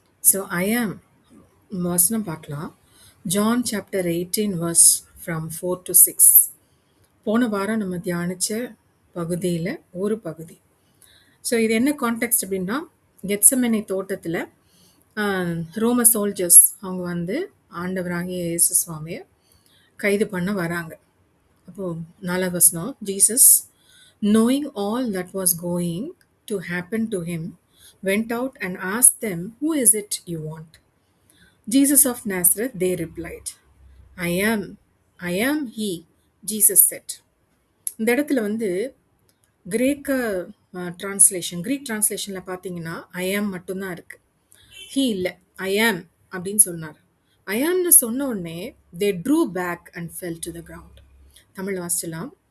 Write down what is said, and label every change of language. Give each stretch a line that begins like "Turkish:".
Tamil: So I ஆம் வசனம் பார்க்கலாம். John chapter 18 verse from 4 to 6. போன வாரம் நம்ம தியானிச்ச பகுதியில் ஒரு பகுதி. ஸோ இது என்ன கான்டெக்ட் அப்படின்னா, கெத்செமனே தோட்டத்தில் ரோம சோல்ஜர்ஸ் அவங்க வந்து ஆண்டவராகிய இயேசு சுவாமியை கைது பண்ண வராங்க. அப்போ 4வது வசனம், Jesus
English: knowing all that was going to happen to him went out and asked them, who is it you want? Jesus of Nazareth, they replied, I am he, Jesus said.
Tamil: இந்த இடத்துல வந்து கிரேக்க க்ரீக் டிரான்ஸ்லேஷனில் பார்த்தீங்கன்னா ஐ ஆம் மட்டும்தான் இருக்கு. He இல்லை, ஐ ஆம் அப்படின்னு சொன்னார். ஐ ஆம்னு சொன்ன உடனே தே true back and fell to the ground. Tamil வாசிச்சலாம்.